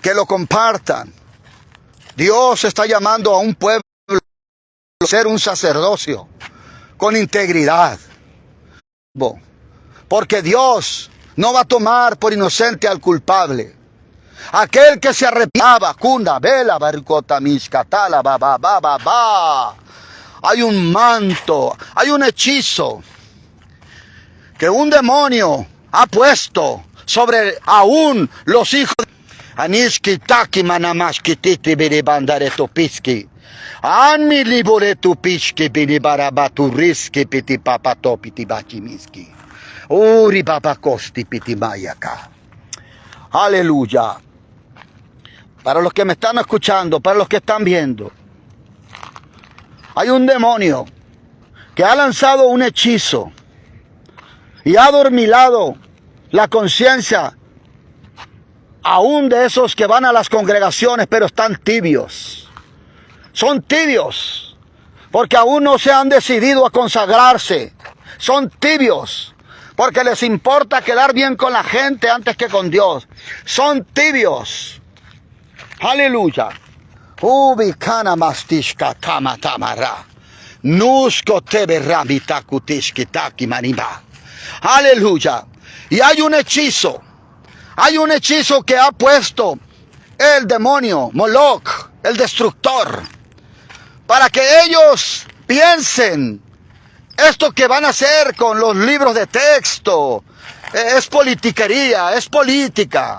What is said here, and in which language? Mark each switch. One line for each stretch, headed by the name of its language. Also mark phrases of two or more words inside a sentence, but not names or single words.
Spanish: que lo compartan. Dios está llamando a un pueblo a ser un sacerdocio con integridad. Porque Dios no va a tomar por inocente al culpable. Aquel que se arrepiaba, cunda, vela, barcota, miscatala, ba. Hay un manto, hay un hechizo que un demonio ha puesto sobre aún los hijos de Anishki taki manamashki titi biribandare topiski. Anmi libore tupishki biribarabatu piti papato piti bakimiski. Uri papakosti piti mayaka. Aleluya. Para los que me están escuchando, para los que están viendo, hay un demonio que ha lanzado un hechizo y ha adormilado la conciencia aún de esos que van a las congregaciones, pero están tibios. Son tibios, porque aún no se han decidido a consagrarse. Son tibios, porque les importa quedar bien con la gente antes que con Dios. Son tibios. Aleluya. Ubicana mastishka tama tamara. Nusko tebe ramita kutishki taki maniba. Aleluya. Y hay un hechizo. Hay un hechizo que ha puesto el demonio, Moloch, el destructor, para que ellos piensen esto que van a hacer con los libros de texto es politiquería, es política.